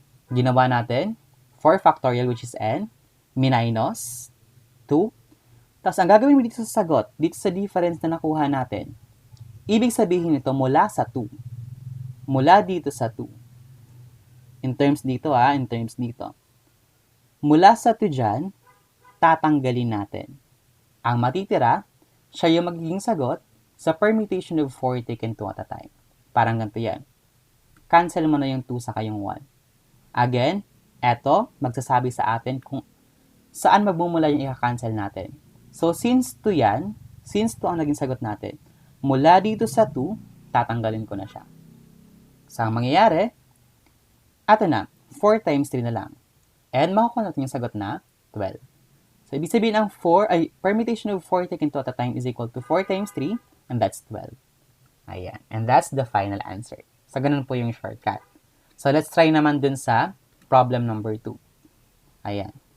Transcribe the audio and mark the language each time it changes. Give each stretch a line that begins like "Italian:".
Filipino: Ginawa natin
English: 4 factorial, which is n, minus 2.
Filipino: Tapos, ang gagawin mo dito sa sagot, dito sa difference na nakuha natin, ibig sabihin nito mula sa 2. Mula dito sa 2. In terms dito in terms dito. Mula sa 2 dyan, tatanggalin natin. Ang matitira, siya yung magiging sagot sa permutation of 4 taken 2 at a time. Parang ganito yan. Cancel mo na yung 2 saka yung 1. Again, Eto, magsasabi sa atin kung saan magmumula yung i-cancel natin. So, since 2 yan, since 2 ang naging sagot natin, mula dito sa 2, tatanggalin ko na siya. So, ang mangyayari, ato na, 4 times 3 na lang. And makukuha natin yung sagot na 12.
English: So,
Filipino: ibig sabihin ang 4, ay
English: permutation of 4 taken 2 at a time is equal to 4 times 3, and that's 12. Ayan. And that's the final answer.
Filipino: So, ganun po yung shortcut. So,
English: let's try
Filipino: naman dun sa problem number 2. Ayan.